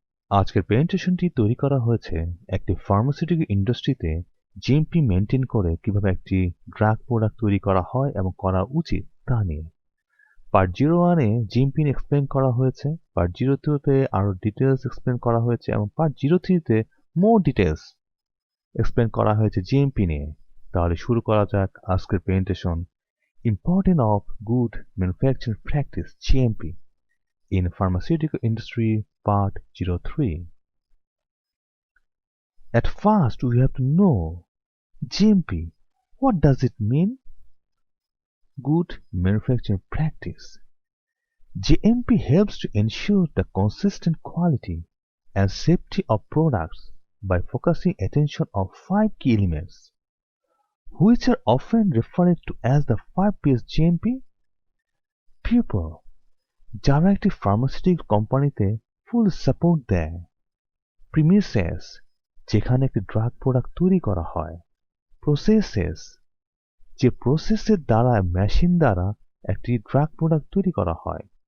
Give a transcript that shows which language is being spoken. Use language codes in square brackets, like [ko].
[bn] আজকের প্রেজেন্টেশনটি তৈরি করা হয়েছে একটি ফার্মাসিউটিক্যাল ইন্ডাস্ট্রিতে জিএমপি মেইনটেইন করে কিভাবে একটি ড্রাগ প্রোডাক্ট তৈরি করা হয় এবং করা উচিত তা নিয়ে। পার্ট 01 এ জিএমপি এক্সপ্লেইন করা হয়েছে, পার্ট 02 তে আরো ডিটেইলস এক্সপ্লেইন করা হয়েছে এবং পার্ট 03 তে মোর ডিটেইলস এক্সপ্লেইন করা হয়েছে জিএমপি নিয়ে। তাহলে শুরু করা যাক আজকের presentation. [en] Importance of good manufacturing practice (GMP) in pharmaceutical industry, Part 03. At first, we have to know GMP. What does it mean? Good manufacturing practice. GMP helps to ensure the consistent quality and safety of products by focusing attention on 5 key elements, which are often referred to as the 5Ps GMP. [bn] People যারা একটি pharmaceutical কোম্পানিতে full support দেয়। Premises যেখানে একটি drug product তৈরি করা হয়। Processes যে প্রসেসের দ্বারা মেশিন দ্বারা একটি ড্রাগ প্রোডাক্ট তৈরি করা হয়।